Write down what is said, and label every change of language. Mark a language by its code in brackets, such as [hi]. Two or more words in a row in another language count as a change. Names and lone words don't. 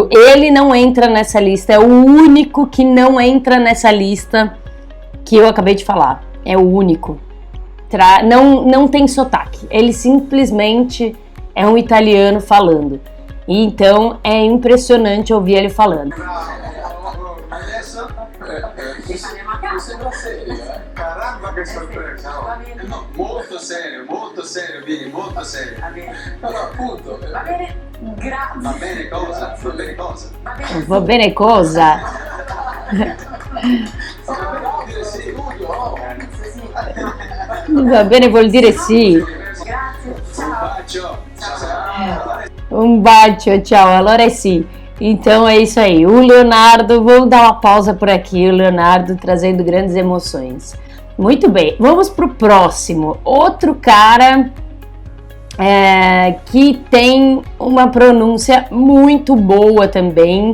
[pt] Ele não entra nessa lista, é o único que não entra nessa lista que eu acabei de falar, é o único. Não tem sotaque, ele simplesmente é um italiano falando. E então é impressionante ouvir ele falando. [it] Adesso mi sembra serio, Caramba che sorpresa! No, molto serio, Vini, molto serio. Allora appunto. Va bene, grazie. Va bene cosa? Va bene cosa? Va bene cosa? Va bene vuol dire sì. [pt] Um bacio, tchau. Allora é sim. Então é isso aí. O Leonardo, vamos dar uma pausa por aqui. O Leonardo trazendo grandes emoções. Muito bem, vamos pro próximo. Outro cara que tem uma pronúncia muito boa também.